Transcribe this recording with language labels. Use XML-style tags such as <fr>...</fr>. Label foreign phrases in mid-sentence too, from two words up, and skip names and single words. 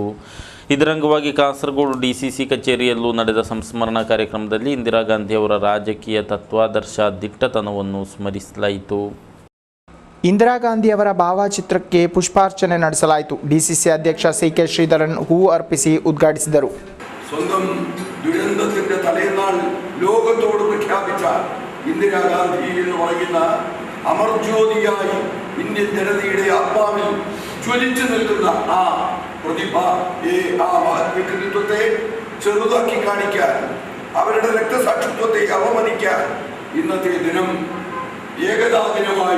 <kn>ಇದರ ಅಂಗವಾಗಿ ಕಾಸರಗೋಡು DCC ಕಚೇರಿಯಲ್ಲೂ ನಡೆದ ಸಂಸ್ಮರಣಾ ಕಾರ್ಯಕ್ರಮದಲ್ಲಿ ಇಂದಿರಾ ಗಾಂಧಿ ಅವರ ರಾಜಕೀಯ ತತ್ವಾದರ್ಶ, ದಿಟ್ಟತನವನ್ನು ಸ್ಮರಿಸಲಾಯಿತು. ಇಂದಿರಾ ಗಾಂಧಿ ಅವರ ಭಾವಚಿತ್ರಕ್ಕೆ ಪುಷ್ಪಾರ್ಚನೆ ನಡೆಸಲಾಯಿತು. DCC ಅಧ್ಯಕ್ಷ CK ಶ್ರೀಧರನ್ ಹೂವು ಅರ್ಪಿಸಿ ಉದ್ಘಾಟಿಸಿದರು.</kn> <ml>സ്വന്തം ദുരന്തത്തിന്റെ തലേന്നാൾ ലോകത്തോട് പ്രഖ്യാപിച്ച ഇന്ദിരാഗാന്ധി എന്ന് പറയുന്ന അമർജ്യോതിയായി ഇന്ത്യൻ ജനതയുടെ ആത്മാവിൽ ജ്വലിച്ചു നിൽക്കുന്ന ആ പ്രതിഭ, ആ വ്യക്തിത്വത്തെ ചെറുതാക്കി കാണിക്കാൻ, അവരുടെ രക്തസാക്ഷിത്വത്തെ അവമാനിക്കാൻ ഇന്നത്തെ ദിനം ഏകതാ ദിനമായി,</ml>